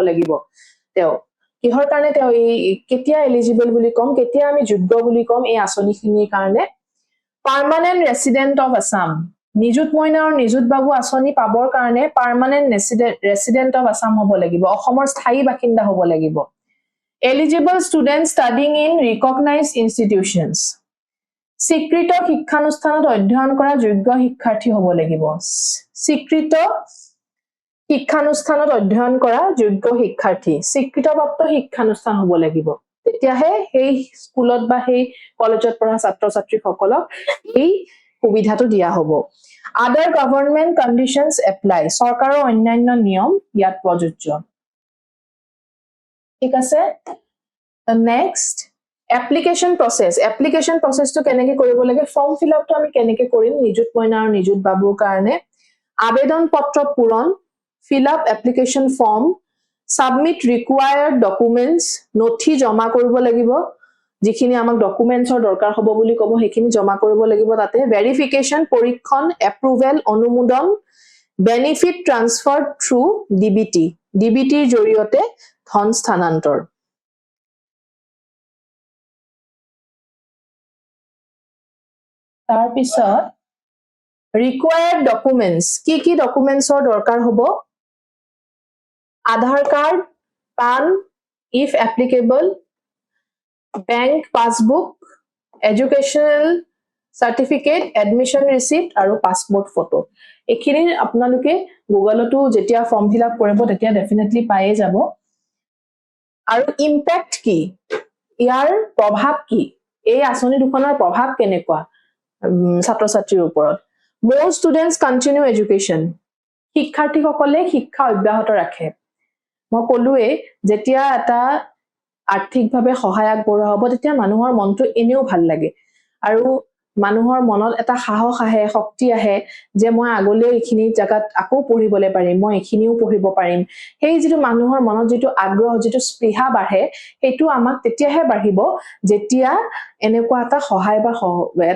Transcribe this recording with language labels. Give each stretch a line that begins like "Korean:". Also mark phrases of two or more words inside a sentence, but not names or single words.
Assamese: লাগিব তেওঁ কিহৰ কাৰণে তেওঁ কেতিয়া এলিজিবল বুলি কম কেতিয়া আমি যোগ্য বুলি কম এই আঁচনিখিনিৰ কাৰণে
English: permanent resident of Assam
Assamese: নিযুত মইনা আৰু নিযুত বাবু আঁচনি পাবৰ কাৰণে
English: permanent resident of Assam
Assamese: হ'ব লাগিব অসমৰ স্থায়ী বাসিন্দা হ'ব লাগিব
English: eligible students studying in recognized institutions
Assamese: স্বীকৃত শিক্ষানুষ্ঠানত অধ্যয়ন কৰা যোগ্য শিক্ষাৰ্থী হ'ব লাগিব স্বীকৃত শিক্ষানুষ্ঠানত অধ্যয়ন কৰা যোগ্য শিক্ষাৰ্থী স্বীকৃতপ্ৰাপ্ত শিক্ষানুষ্ঠান হ'ব লাগিব তেতিয়াহে সেই স্কুলত বা সেই কলেজত পঢ়া ছাত্ৰ ছাত্ৰীসকলক এই সুবিধাটো দিয়া হ'ব
English: other government conditions apply
Assamese: চৰকাৰৰ অন্যান্য নিয়ম ইয়াত প্ৰযোজ্য ঠিক আছে
English: next application process
Assamese: কেনেকৈ কৰিব লাগে
English: form fill up
Assamese: আমি কেনেকৈ কৰিম নিযুত মইনা আৰু নিযুত বাবুৰ কাৰণে আবেদন পত্ৰ পূৰণ
English: fill up application form submit required documents
Assamese: নথি জমা কৰিব লাগিব যিখিনি আমাক ডকুমেন্টছৰ দৰকাৰ হ'ব বুলি ক'ব সেইখিনি জমা কৰিব লাগিব তাতে ভেৰিফিকেশন পৰীক্ষণ এপ্ৰুভেল অনুমোদন
English: benefit transfer through DBT
Assamese: ডিবিটিৰ জৰিয়তে ধন স্থানান্তৰ তাৰ পিছত
English: required documents
Assamese: কি ডকুমেন্টছৰ দৰকাৰ হ'ব
English: Aadhaar card, PAN, if applicable, bank passbook, educational certificate, admission receipt, আৰু passport photo.
Assamese: এইখিনি আপোনালোকে গুগলতো যেতিয়া
English: form fill up
Assamese: কৰিব তেতিয়া ডেফিনেটলি পায়ে যাব আৰু ইম্প্যাক্ট কি ইয়াৰ প্ৰভাৱ কি এই আঁচনি দুখনৰ প্ৰভাৱ কেনেকুৱা ছাত্ৰ ছাত্ৰীৰ ওপৰত
English: more students continue education
Assamese: শিক্ষাৰ্থীসকলে শিক্ষা অব্যাহত ৰাখে মই কলুৱে যেতিয়া এটা আৰ্থিকভাৱে সহায় আগবঢ়োৱা হ'ব তেতিয়া মানুহৰ মনটো এনেও ভাল লাগে আৰু মানুহৰ মনত এটা সাহস আহে শক্তি আহে যে মই আগলৈ এইখিনি জায়গাত আকৌ পঢ়িবলৈ পাৰিম মই এইখিনিও পঢ়িব পাৰিম সেই যেটো মানুহৰ মনত যেটো আগ্ৰহ যেটো স্পৃহা বাঢ়ে সেইটো আমাক তেতিয়াহে বাঢ়িব যেতিয়া এনেকুৱা এটা সহায় বা এটা